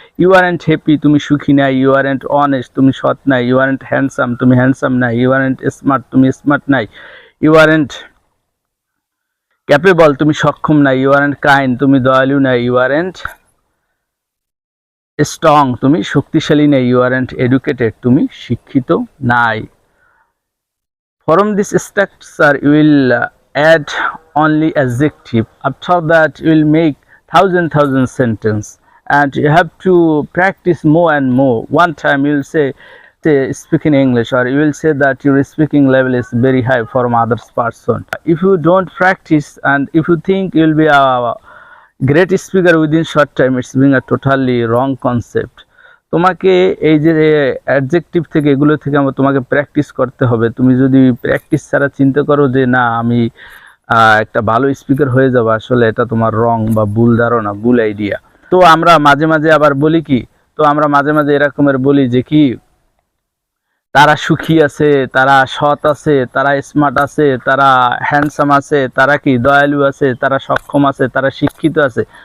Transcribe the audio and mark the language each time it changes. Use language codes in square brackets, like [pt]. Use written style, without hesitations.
[en] you aren't happy, [bn] তুমি সুখী নাই, [en] you aren't honest, [bn] তুমি সৎ নাই, [en] you aren't handsome, [bn] তুমি হ্যান্ডসাম নাই, [en] you aren't smart, [bn] তুমি স্মার্ট নাই, [en] you aren't capable, [bn] তুমি সক্ষম নাই, [en] you aren't kind, [bn] তুমি দয়ালু নাই, [en] you aren't strong, [bn] তুমি শক্তিশালী নাই, [en] you aren't educated, [bn] তুমি শিক্ষিত নাই। [en] From this structure you will add only adjective. After that you will make thousand sentence, and you have to practice more and more. One time you will say speaking English, or you will say that your speaking level is very high from others person. If you don't practice and if you think you will be a great speaker within short time, it's being a totally wrong concept. [bn] তোমাকে এই যে adjective থেকে এগুলো থেকে তোমাকে practice করতে হবে। তুমি যদি প্র্যাকটিস ছাড়া চিন্তা করো যে না আমি একটা ভালো স্পিকার হয়ে যাব, আসলে এটা তোমার রং বা ভুল ধারণা, ভুল আইডিয়া। তো আমরা মাঝে মাঝে আবার বলি কি, তো আমরা মাঝে মাঝে এরকমের বলি যে কি তারা সুখী আছে, তারা সৎ আছে, তারা স্মার্ট আছে, তারা হ্যান্ডসাম আছে, তারা কি দয়ালু আছে, তারা সক্ষম আছে, তারা শিক্ষিত আছে।